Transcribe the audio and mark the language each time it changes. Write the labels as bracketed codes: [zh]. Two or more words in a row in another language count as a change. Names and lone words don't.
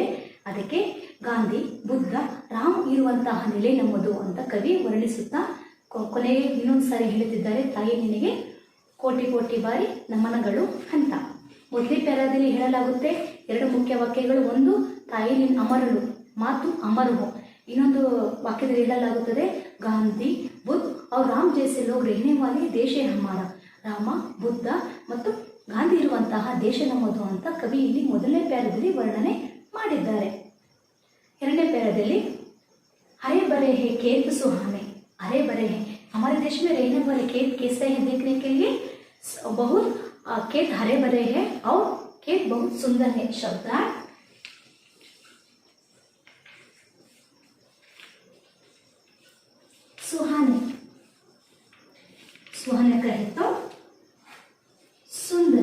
[kn] ಅದಕ್ಕೆ ಗಾಂಧಿ, ಬುದ್ಧ, ರಾಮ್ ಇರುವಂತಹ ನೆಲೆ ನಮ್ಮದು ಅಂತ ಕವಿ ವರ್ಣಿಸುತ್ತಾ ಕೊನೆಗೆ ಇನ್ನೊಂದು ಸಾರಿ ಹೇಳುತ್ತಿದ್ದಾರೆ, ತಾಯಿ ನಿನಗೆ ಕೋಟಿ ಕೋಟಿ ಬಾರಿ ನಮನಗಳು ಅಂತ। ಮೊದಲೇ ಪ್ಯಾರಾದಲ್ಲಿ ಹೇಳಲಾಗುತ್ತೆ ಎರಡು ಮುಖ್ಯ ವಾಕ್ಯಗಳು। ಒಂದು, ತಾಯಿ ನಿನ್ನ ಅಮರಳು, ಮಾತು ಅಮರು। ಇನ್ನೊಂದು ವಾಕ್ಯದಲ್ಲಿ ಹೇಳಲಾಗುತ್ತದೆ ಗಾಂಧಿ, ಬುದ್ಧ [hi] और राम जैसे लोग रहने वाले देश है हमारा। [kn] ರಾಮ, ಬುದ್ಧ ಮತ್ತು ಗಾಂಧಿ ಇರುವಂತಹ ದೇಶ ನಮ್ಮದು ಅಂತ ಕವಿ ಇಲ್ಲಿ ಮೊದಲನೇ ಪ್ಯಾರದಲ್ಲಿ ವರ್ಣನೆ ಮಾಡಿದ್ದಾರೆ। ಎರಡನೇ ಪ್ಯಾರದಲ್ಲಿ [hi] हरे भरे है खेत सुहाने, हरे भरे है हमारे देश में रहने वाले खेत कैसे हैं देखने के लिए बहुत खेत हरे भरे है और खेत बहुत सुंदर है। शब्द सुहाने, सुहाने कहे तो सुंदर।